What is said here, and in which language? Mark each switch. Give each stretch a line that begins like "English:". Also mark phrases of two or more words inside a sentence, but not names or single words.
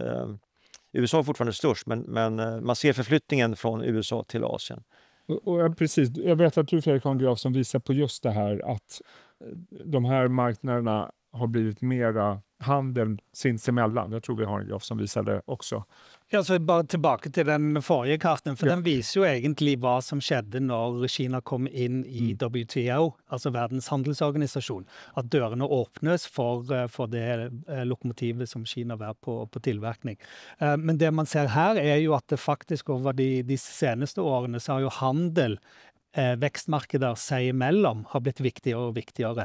Swedish: USA är fortfarande störst, men man ser förflyttningen från USA till Asien. Och precis, jag vet att du, Fredrik, har en graf som visar på just det här att de här marknaderna har blivit mera handel sinsemellan. Jag tror vi har en graf som visar det också.
Norwegian: Ja, så bare tilbake til den forrige karten, for den viser jo egentlig hva som skjedde når Kina kom inn i WTO, altså Verdens handelsorganisasjon. At dørene åpnes for det lokomotivet som Kina var
Swedish: på tillverkning.
Norwegian: Men det man ser her er jo at det faktisk over de seneste årene så har jo handel vekstmarkeder seg imellom har blitt viktigere og viktigere.